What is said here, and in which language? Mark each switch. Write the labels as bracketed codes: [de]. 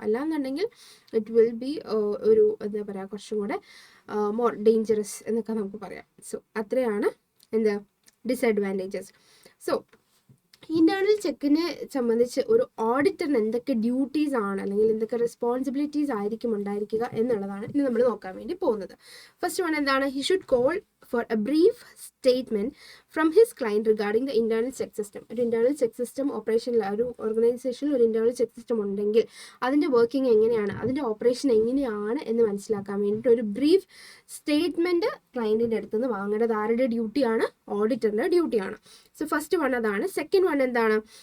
[ml] അല്ലാന്നുണ്ടെങ്കിൽ [en] it will be [ml] ഒരു എന്താ പറയുക, കുറച്ചും കൂടെ മോർ ഡേഞ്ചറസ് എന്നൊക്കെ നമുക്ക് പറയാം. സോ അത്രയാണ് എന്താ ഡിസഡ്വാൻറ്റേജസ്. സോ ഇന്റേണൽ ചെക്കിനെ സംബന്ധിച്ച് ഒരു ഓഡിറ്ററിന് എന്തൊക്കെ ഡ്യൂട്ടീസ് ആണ് അല്ലെങ്കിൽ എന്തൊക്കെ റെസ്പോൺസിബിലിറ്റീസ് ആയിരിക്കും ഉണ്ടായിരിക്കുക എന്നുള്ളതാണ് ഇനി നമ്മൾ നോക്കാൻ വേണ്ടി പോകുന്നത്. ഫസ്റ്റ് വൺ എന്താണ്? [en] He should call for a brief statement from his client regarding the internal check system. [ml] ഒരു ഇന്റേണൽ ചെക്ക് സിസ്റ്റം ഓപ്പറേഷനിൽ, ഒരു ഓർഗനൈസേഷനിൽ ഒരു ഇന്റേണൽ ചെക്ക് സിസ്റ്റം ഉണ്ടെങ്കിൽ അതിൻ്റെ വർക്കിംഗ് എങ്ങനെയാണ്, അതിൻ്റെ ഓപ്പറേഷൻ എങ്ങനെയാണ് എന്ന് മനസ്സിലാക്കാൻ വേണ്ടിയിട്ട് ഒരു ബ്രീഫ് സ്റ്റേറ്റ്മെൻറ്റ് ക്ലയൻറ്റിൻ്റെ അടുത്ത് നിന്ന് വാങ്ങേണ്ടത് ആരുടെ ഡ്യൂട്ടിയാണ്? ഓഡിറ്ററിൻ്റെ ഡ്യൂട്ടിയാണ്. സോ ഫസ്റ്റ് വൺ അതാണ്. സെക്കൻഡ് വൺ എന്താണ്?